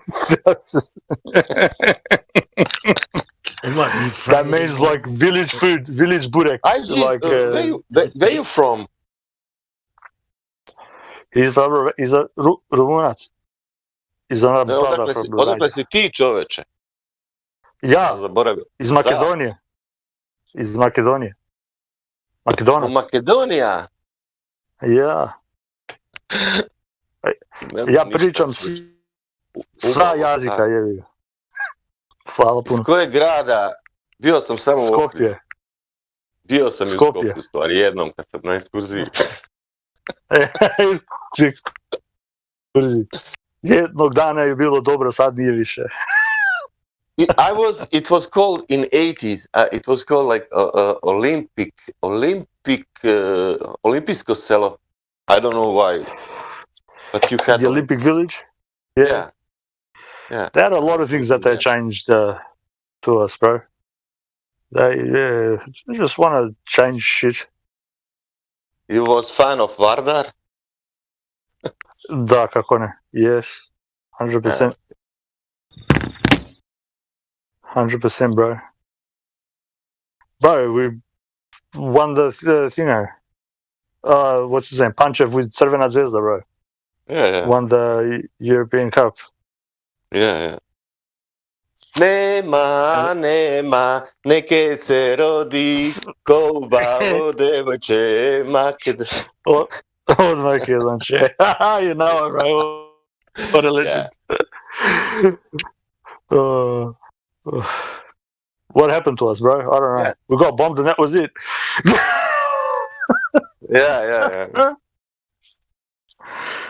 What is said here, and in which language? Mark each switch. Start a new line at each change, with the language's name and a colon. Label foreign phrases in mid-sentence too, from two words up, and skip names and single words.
English: That means like village food, village burek. Like, where you from? He's a Rumunac. He's another brother from
Serbian: Odakle si ti, čoveče? Ja, zaboravio. iz Makedonije. Iz Makedonije. Makedonac. Makedonija? Ja. Ja pričam sva jazika, jevi ga. Hvala puno. Iz kojeg grada? Bio sam samo u Ohridu. Bio sam i u Skopju, u stvari, jednom kad sam na ekskurziji. Jednog dana je bilo dobro, sad nije više.
English: It was called in 80s. It was called like
Serbian: Olimpijsko selo.
English: I don't know why, but you had the Olympic Village. Yeah. There are a lot of things that they changed to us, bro. They just want to change shit. You was fan of Vardar?
Serbian: Da, kako ne?
English: Yes, 100%. 100%, bro. Bro, we won the what's his name? Panchev with Crvena Zvezda, bro. Yeah. Won the European Cup. Yeah.
Macedonian: Nema, neke se rodi, ko bavo devojče, Od Makedonče.
English: You know it, bro. What a legend. What happened to us, bro? I don't know. We got bombed and that was it. Yeah.